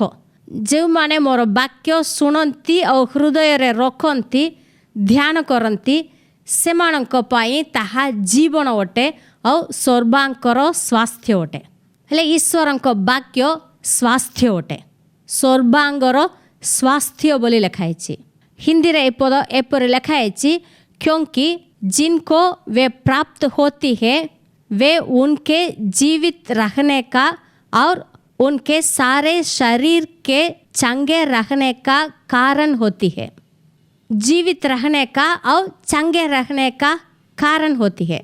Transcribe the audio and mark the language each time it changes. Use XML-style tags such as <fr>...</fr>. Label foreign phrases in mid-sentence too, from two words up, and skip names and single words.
<or>ଯେଉଁମାନେ ମୋର ବାକ୍ୟ ଶୁଣନ୍ତି ଆଉ ହୃଦୟରେ ରଖନ୍ତି, ଧ୍ୟାନ କରନ୍ତି, ସେମାନଙ୍କ ପାଇଁ ତାହା ଜୀବନ ଅଟେ ଆଉ ସର୍ବାଙ୍କର ସ୍ୱାସ୍ଥ୍ୟ ଅଟେ। ହେଲେ ଈଶ୍ୱରଙ୍କ ବାକ୍ୟ ସ୍ୱାସ୍ଥ୍ୟ ଅଟେ, ସର୍ବାଙ୍ଗର ସ୍ୱାସ୍ଥ୍ୟ ବୋଲି ଲେଖା ହେଇଛି। ହିନ୍ଦୀରେ ଏ ପଦ ଏପରି ଲେଖା ହେଇଛି,</or> <hi>क्योंकि जिनको वे प्राप्त होती है वे उनके जीवित रहने का और उनके सारे शरीर के चंगे रहने का कारण होती है। जीवित रहने का और चंगे रहने का कारण होती है।</hi>